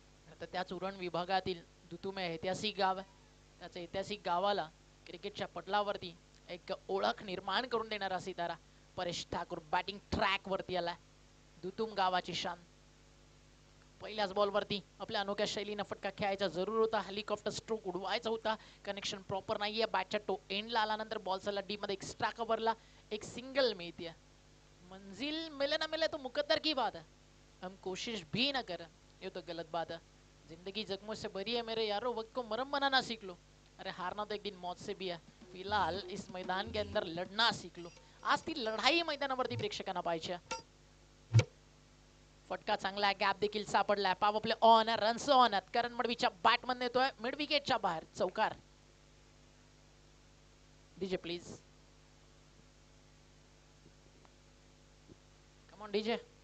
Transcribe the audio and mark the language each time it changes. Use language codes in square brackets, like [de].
[mr] आता त्याच उरण विभागातील दुतुम हे ऐतिहासिक गाव आहे. त्याच्या ऐतिहासिक गावाला क्रिकेटच्या पटलावरती एक ओळख निर्माण करून देणारा सितारा परेश ठाकूर बॅटिंग ट्रॅक वरती आलाय. दुतुम गावाची शान. पहिल्याच बॉलवरती आपल्या अनोख्या शैलीनं फटका खेळायचा जरूर होता. हेलिकॉप्टर स्ट्रोक उडवायचा होता. कनेक्शन प्रॉपर नाहीये. बॅटच्या टो एंडला आल्यानंतर बॉलचा लड्डी मध्ये एक्स्ट्रा कव्हरला एक सिंगल मिळते. [hi] मंजिल मिले ना मिले तो मुकद्दर की बात है, हम कोशिश भी ना करें ये तो गलत बात है. जिंदगी जख्मों से भरी है मेरे यारो, वक्त को मरम बनाना सीख लो. अरे हारना तो एक दिन मौत से भी है, फिलहाल इस मैदान के अंदर लढना सीख लो. [mr] आज ती लढाई मैदानावरती प्रेक्षकांना पाहिजे. फटका चांगला आहे, गॅप देखील सापडलाय. पाव आपले ऑन आहे, रन्स ऑन आहेत. करण मडवीच्या बॅट मध्ये येतोय मिड विकेटच्या बाहेर चौकार. [en] DJ please, come on DJ.